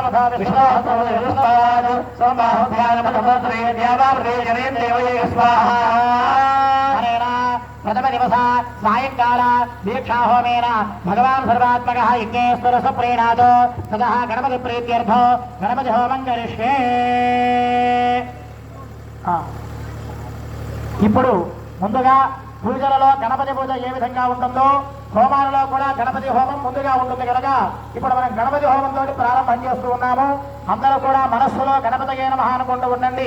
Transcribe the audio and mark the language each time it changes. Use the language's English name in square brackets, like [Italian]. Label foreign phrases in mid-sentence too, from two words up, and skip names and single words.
[Sanskrit] प्रथम दिवस सायंकाल दीक्षा होमेन भगवान सर्वात्मक यज्ञेश्वर सप्रीणादो ततः गणपति प्रीत्यर्थो गणपति होमं करिष्ये [Telugu] ఇప్పుడు ముందుగా పూజలలో గణపతి పూజ ఏ విధంగా ఉంటుందో హోమాలలో కూడా గణపతి హోమం ముందుగా ఉంటుంది కనుక ఇప్పుడు మనం గణపతి హోమంతో ప్రారంభం చేస్తూ ఉన్నాము. అందరూ కూడా మనస్సులో [Sanskrit] గణపతియే నమః [Telugu] అనుకుంటూ ఉండండి.